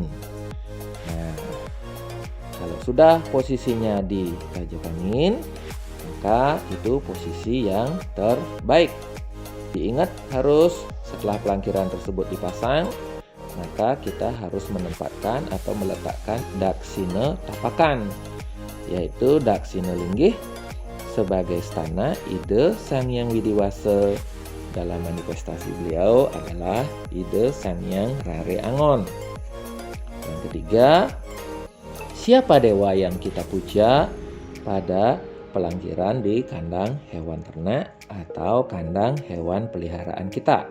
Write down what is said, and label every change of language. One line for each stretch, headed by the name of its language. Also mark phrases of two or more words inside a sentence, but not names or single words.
Indonesian: Nah, kalau sudah posisinya di Raja Kangin, maka itu posisi yang terbaik. Diingat harus setelah pelangkiran tersebut dipasang, maka kita harus menempatkan atau meletakkan daksina tapakan, yaitu daksina linggih sebagai stana ide Sang Hyang Widiwasa. Dalam manifestasi beliau adalah ide Sang Hyang Rare Angon. Yang ketiga, siapa dewa yang kita puja pada pelangkiran di kandang hewan ternak atau kandang hewan peliharaan kita?